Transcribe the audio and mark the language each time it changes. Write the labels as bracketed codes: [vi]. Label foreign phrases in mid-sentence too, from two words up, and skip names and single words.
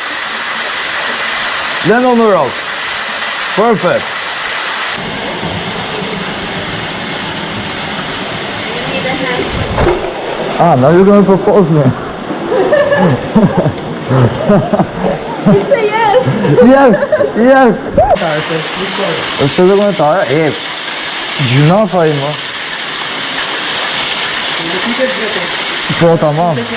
[en] Land on the rock. Perfect. Ah, now you're gonna propose me. You say yes. Yes, yes. [pt] Você vai aguentar? É. [tr] Cuna fayım mı? Po, tamam.